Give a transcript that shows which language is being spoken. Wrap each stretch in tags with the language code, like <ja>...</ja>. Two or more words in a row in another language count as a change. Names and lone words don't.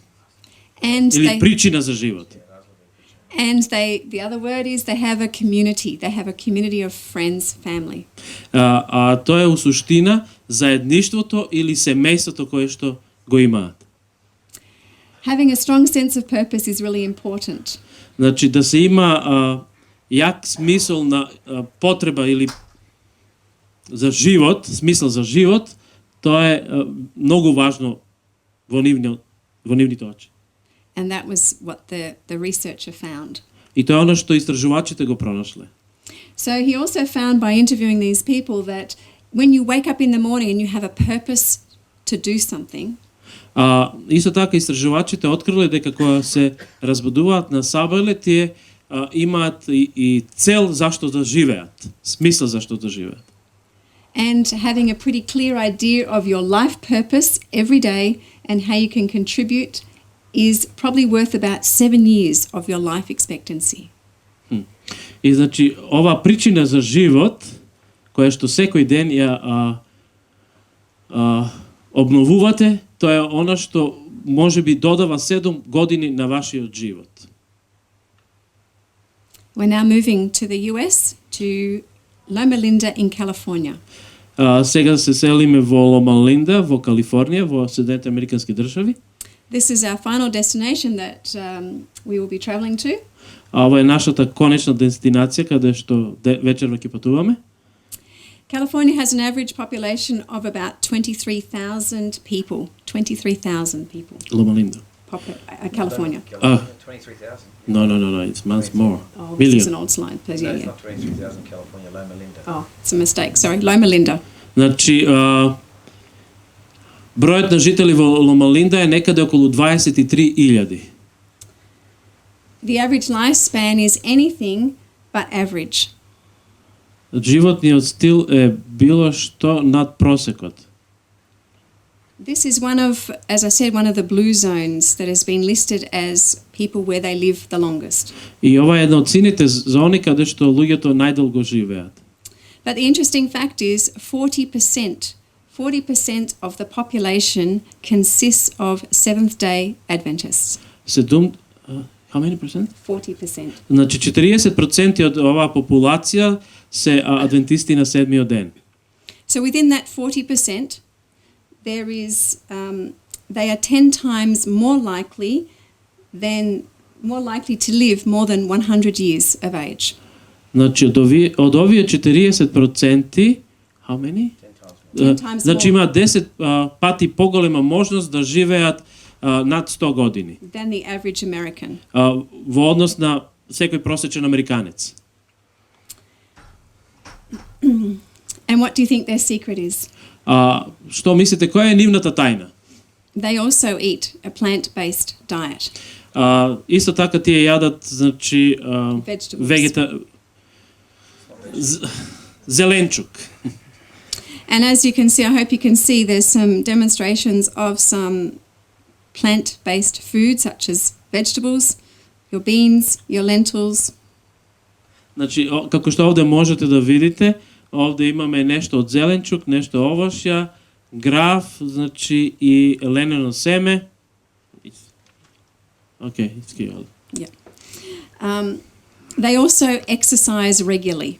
<en>And</en> <mk>Или причина за живот.</mk> <en>the other word is they have a community. They have a community of friends, family.</en> <mk>Тоа е у суштина заедништвото или семејството кое што го имаат.</mk> <en>Having a strong sense of purpose is really important.</en> <mk>Значи да се има јак смисол на потреба или за живот, смисол за живот, тоа е многу важно во нивните очи.</mk> <en>And that was what the researcher found.</en> <mk>И тоа е оно што истражувачите го пронашле.</mk> <en>So he also found by interviewing these people that when you wake up in the morning and you have a purpose to do something,</en> <mk>Исто така истражувачите откриле дека кога се разбудуваат на сабеле, тие имаат и цел зашто да живеат, смисла зашто да живеат.</mk> <en>and having a pretty clear idea of your life purpose every day and how you can contribute is probably worth about 7 years of your life expectancy.</en> <mk>И значи ова причина за живот, која што секој ден ја обновувате, тоа е она што може би додава 7 години на вашиот живот.</mk> <en>We're now moving to the US, to Loma Linda in California.</en> <mk>Сега се селиме во Лома Линда, во Калифорнија, во Соединетите Американски држави.</mk> <en>This is our final destination that we will be traveling to.</en> <mk>Ова е нашата конечна дестинација каде што вечерва ќе патуваме.</mk> <en>California has an average population of about 23,000 people. 23,000 people. Loma Linda. California. 23,000. No, it's much more. Oh, this Million. is an old slide. But No, yeah, it's yeah. not 23,000 California, Loma Linda. Oh, it's a mistake. Sorry, Loma Linda.</en> <mk>Значи, бројот на жители во Лома Линда е некаде околу 23,000.</mk> <en>The average lifespan is anything but average.</en> <mk>Животниот стил е било што над просекот.</mk> <en>This is one of, as I said, one of the blue zones that has been listed as people where they live the longest.</en> <mk>И ова е една од сините зони каде што луѓето најдолго живеат.</mk> <en>But the interesting fact is 40% of the population consists of Seventh-day Adventists. How many percent? 40%.</en> <mk>Значи 40% од оваа популација се адвентисти на седмиот ден.</mk> <en>So within that 40%, there is they are 10 times more likely to live more than 100 years of age.</en> <mk>Значи од овие 40%,</mk> <en>how many? 10 times</en> <mk>Значи</mk> <en>more</en> <mk>има 10 пати поголема можност да живеат над 100 години.</mk> <en>than the average American.</en> <mk>Во однос на секој просечен американец.</mk> <en>And what do you think their secret is?</en> <mk>Што мислите, која е нивната тајна?</mk> <en>They also eat a plant-based diet.</en> <mk>Исто така тие јадат, значи,</mk> <en>Vegetables.</en> <mk>Зеленчук.</mk> <en>And as you can see, I hope you can see, there's some demonstrations of some plant-based food, such as vegetables, your beans, your lentils.</en> <mk>Значи, како што овде можете да видите, овде имаме нешто од зеленчук, нешто овошја, граф, значи и ленено семе.</mk> <en>Okay, it's good. Yeah. They also exercise regularly.</en>